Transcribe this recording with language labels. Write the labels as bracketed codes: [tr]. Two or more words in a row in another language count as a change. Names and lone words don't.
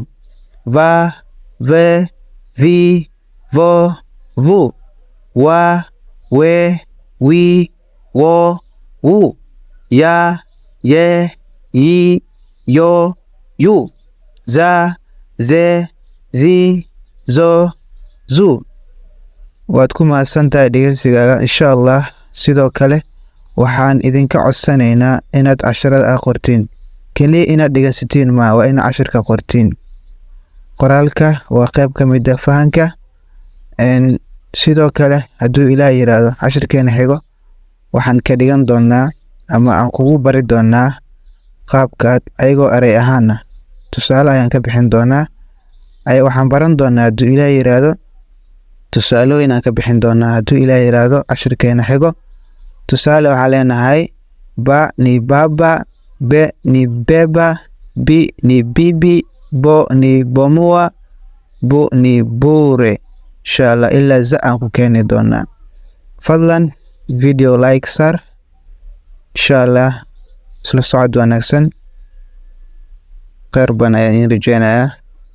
[so] va, ve, vi, vo, vu. wa, we, wi, wo, wu. ya, ye, yi, yo, yu. za, ze, zi, zo, zu. waad ku mahadsantahay dhegeysigaaga [ar] insha allah. [so] sidoo kale waxaan idinka codsanaynaa inaad casharada qortiin. keliya inaad dhegeysatiin ma waa inaad cashirka qortiin. qoraalka waa qayb ka mid ah fahanka. sidoo kale hadduu ilaahay yiraahdo cashirkeena xigo waxaan ka dhigan doonaa ama aan kugu bari doonaa qaabkaad ayagoo arey ahaana tusaale ayaan ka bixin doonaa. waxaan baran doonaa hadduu ilaahay yiraahdo tusaalooyin aan ka bixin doonaa hadduu ilaahay yiraahdo cashirkeena xigo. tusaale waxaa leenahay [sw] ba ni baba, be ni beba, bi ni bibi, bo ni bomua, bu ni bure. [ar] insha Allah [so] ilaa za aan ku keeni doonaa. Fadlan [en] video like [so] sar [ar] insha Allah [so] isla socod wanaagsan. Khayr baan ayaan rajeynayaa.